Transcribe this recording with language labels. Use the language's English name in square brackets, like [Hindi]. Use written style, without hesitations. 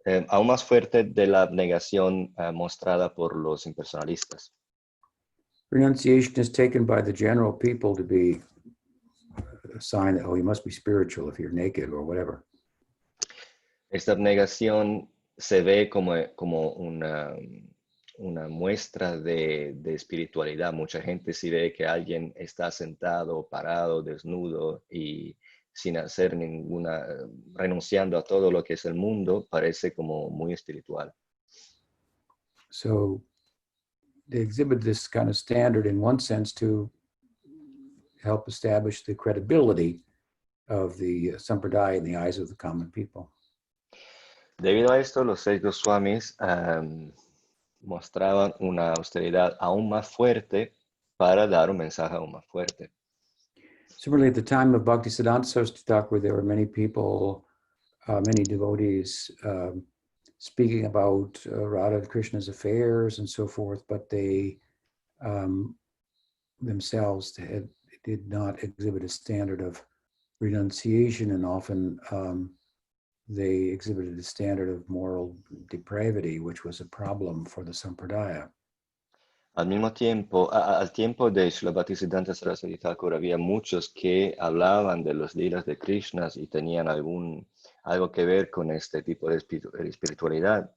[Spanish] Aún más fuerte de la abnegación mostrada por los impersonalistas. [English] Renunciation is taken by the general people to be a sign that, oh, you must be spiritual if you're naked or whatever. [Spanish] Esta abnegación se ve como una muestra de espiritualidad. Mucha gente sí ve que alguien está sentado, parado, desnudo y sin hacer renunciando a todo lo que es el mundo, parece como muy espiritual. [English] So they exhibit this kind of standard in one sense to help establish the credibility of the sampradaya in the eyes of the common people. [Spanish] Debido a esto, los 6 Goswamis mostraban una austeridad aún más fuerte para dar un mensaje aún más fuerte. [English] Similarly, at the time of Bhaktisiddhanta Saraswati Thakur, there were many people, many devotees speaking about Radha and Krishna's affairs and so forth, but they themselves did not exhibit a standard of renunciation, and often they exhibited a standard of moral depravity, which was a problem for the sampradaya. [Spanish] Al mismo tiempo, al tiempo de Srila Bhaktisiddhanta Saraswati Thakur, había muchos que hablaban de los lilas de Krishna y tenían algo que ver con este tipo de espiritualidad.